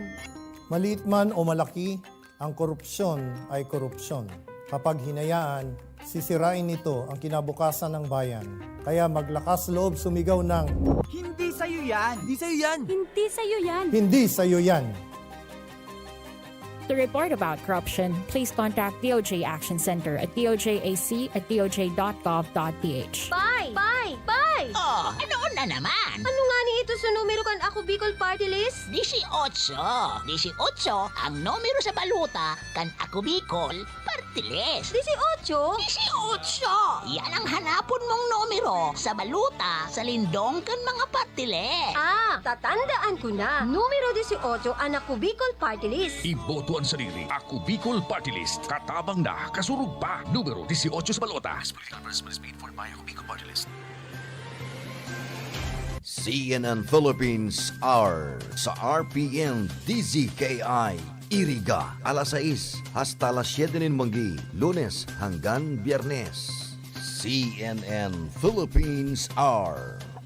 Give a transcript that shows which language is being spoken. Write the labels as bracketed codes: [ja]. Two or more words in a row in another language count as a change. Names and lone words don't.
[tl] Maliit man o malaki, ang korupsyon ay korupsyon. Kapag hinayaan, sisirain nito ang kinabukasan ng bayan. Kaya maglakas loob sumigaw ng Hindi sa'yo yan, hindi sa'yo yan. Hindi sa'yo yan. hindi sa'yo yan. [en] To report about corruption, please contact DOJ Action Center at dojAC@doj.gov.ph. Bye! [tl] Oh, ano na naman? [bik] Ano nga ni ito sa numero kan Ako Bicol Party List? 18. 18 ang numero sa baluta kan Ako Bicol Party List. 18? 18! Yan ang hanapon mong numero sa baluta sa lindong kan mga party list. Tatandaan ko na. Numero 18 ang Ako Bicol Party List. Iboto ang sarili. Ako Bicol Party List. Katabang na, kasurug pa. Numero 18 sa balota. [en] Political Press paid for by Ako Bicol Party List. [bik] CNN Philippines Hour sa RPN-DZKI-IRIGA alas 6 [es] hasta las [bik] 7 ng manggi, [tl] Lunes hanggang Biyernes. [bik] CNN Philippines Hour.